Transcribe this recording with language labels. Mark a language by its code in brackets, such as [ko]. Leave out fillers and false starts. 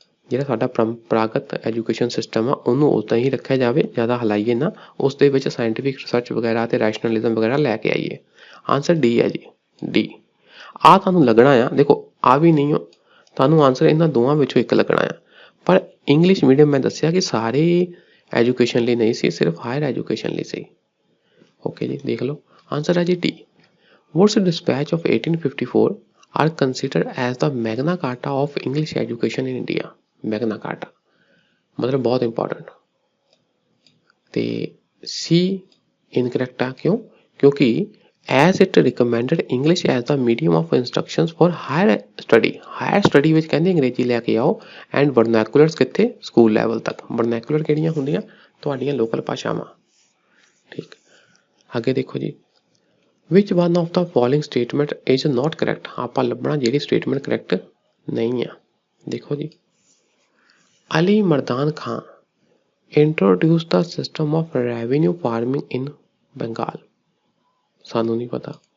[pa] ਜਿਹੜਾ ਸਾਡਾ ਪਰੰਪਰਾਗਤ ਐਜੂਕੇਸ਼ਨ ਸਿਸਟਮ ਆ ਉਹਨੂੰ ਉੱਦਾਂ ਹੀ ਰੱਖਿਆ ਜਾਵੇ, ਜ਼ਿਆਦਾ ਹਿਲਾਈਏ ਨਾ, ਉਸ ਦੇ ਵਿੱਚ ਸਾਇੰਟੀਫਿਕ ਰਿਸਰਚ ਵਗੈਰਾ ਅਤੇ ਰੈਸ਼ਨਲਿਜ਼ਮ ਵਗੈਰਾ ਲੈ ਕੇ ਆਈਏ। ਆਨਸਰ ਡੀ ਹੈ ਜੀ, ਡੀ। ਆਹ ਤੁਹਾਨੂੰ ਲੱਗਣਾ ਆ, ਦੇਖੋ ਆ ਵੀ ਨਹੀਂ ਹੋ, ਤੁਹਾਨੂੰ ਆਨਸਰ ਇਹਨਾਂ ਦੋਵਾਂ ਵਿੱਚੋਂ ਇੱਕ ਲੱਗਣਾ ਆ। ਪਰ ਇੰਗਲਿਸ਼ ਮੀਡੀਅਮ ਮੈਂ ਦੱਸਿਆ ਕਿ ਸਾਰੇ ਐਜੂਕੇਸ਼ਨ ਲਈ ਨਹੀਂ ਸੀ, ਸਿਰਫ ਹਾਇਰ ਐਜੂਕੇਸ਼ਨ ਲਈ ਸੀ। ਓਕੇ ਜੀ, ਦੇਖ ਲਓ ਆਨਸਰ ਹੈ ਜੀ D. [en] Woods dispatch of 1854 are considered as the Magna Carta of English education in India। [hi] Magna Carta मतलब बहुत इंपॉर्टेंट। [pa] ਤੇ C इनकरेक्ट ਆ, ਕਿਉਂ? ਕਿਉਂਕਿ [en] as it recommended English as the medium of instructions for higher study। [pa] Higher study ਵਿੱਚ ਕਹਿੰਦੇ ਅੰਗਰੇਜ਼ੀ ਲੈ ਕੇ ਆਓ ਐਂਡ ਵਰਨੈਕੂਲਰਸ ਕਿੱਥੇ, ਸਕੂਲ ਲੈਵਲ ਤੱਕ। ਵਰਨੈਕੂਲਰ ਕਿਹੜੀਆਂ ਹੁੰਦੀਆਂ, ਤੁਹਾਡੀਆਂ ਲੋਕਲ ਭਾਸ਼ਾਵਾਂ। ਠੀਕ, ਅੱਗੇ ਦੇਖੋ ਜੀ, [en] Which one of the following statement is not correct. [pa] ਆਪਾਂ ਲੱਭਣਾ ਜਿਹੜੀ ਸਟੇਟਮੈਂਟ ਕਰੈਕਟ ਨਹੀਂ ਆ। ਦੇਖੋ ਜੀ, Ali Mardan Khan [en] Introduce the system of revenue farming in Bengal. [pa] ਸਾਨੂੰ ਨਹੀਂ ਪਤਾ।